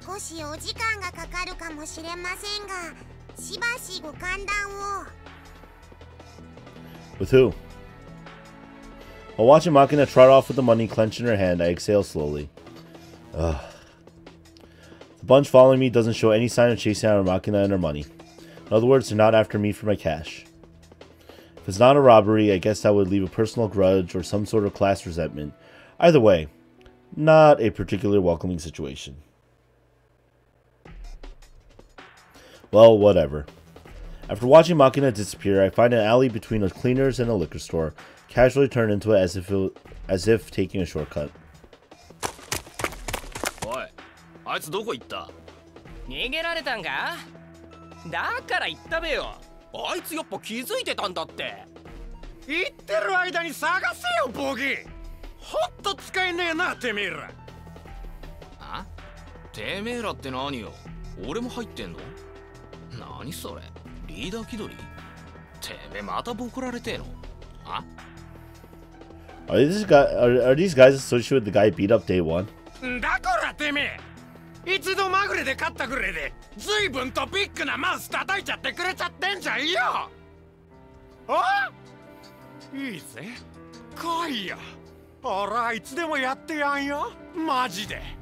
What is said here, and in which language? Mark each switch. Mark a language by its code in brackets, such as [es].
[ja] 少しお時間がかかるかもしれませんが、しばしご歓談を。 [en] With who? While watching Makina trot off with the money clenched in her hand, I exhale slowly. Ugh. The bunch following me doesn't show any sign of chasing out Makina and her money. In other words, they're not after me for my cash. If it's not a robbery, I guess that would leave a personal grudge or some sort of class resentment. Either way, not a particularly welcoming situation. Well, whatever. After watching Makina disappear, I find an alley between a cleaner's and a liquor store, casually turn into it as if taking a shortcut. [ja] おい、あいつどこ行った？逃げられたんか？だから言ったべよ。あいつやっぱ気づいてたんだって。言ってる間に探せよボギー。ほんと使えねえなてめえら。あ？てめえらって何よ？俺も入ってんの？何それ？リーダー気取り？てめえまたボコられてえの？あ [en] ？Are these guys associated with the guy beat up day one? [ja] だからてめえ一度まぐれで勝ったぐらいで随分とビッグなマウス叩いちゃってくれちゃってんじゃんよ。あ？いいぜ来いよ。俺はいつでもやってやんよマジで。